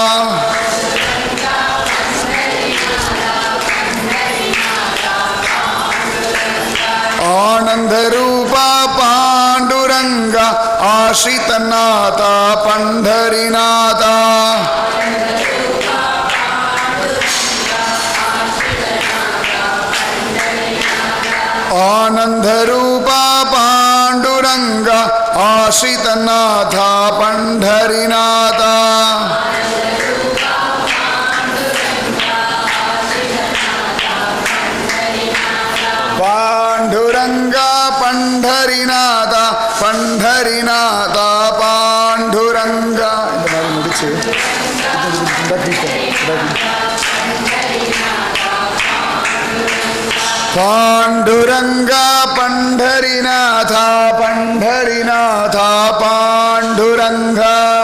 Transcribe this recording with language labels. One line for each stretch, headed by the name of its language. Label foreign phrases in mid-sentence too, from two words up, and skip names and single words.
Marathi: आनंद रूपा पांडुरंगा आश्रितनाथा पंढरीनाथा आनंद रूपा पांडुरंगा आश्रितनाथा पंढरीनाथा पांडुरंगा பாண்டுரங்கா பண்டரிநாதா பண்டரிநாதா பாண்டுரங்கா.
Tamil: இந்த மாதிரி முடிச்சு பாண்டுரங்கா பண்டரிநாதா பண்டரிநாதா பாண்டுரங்கா.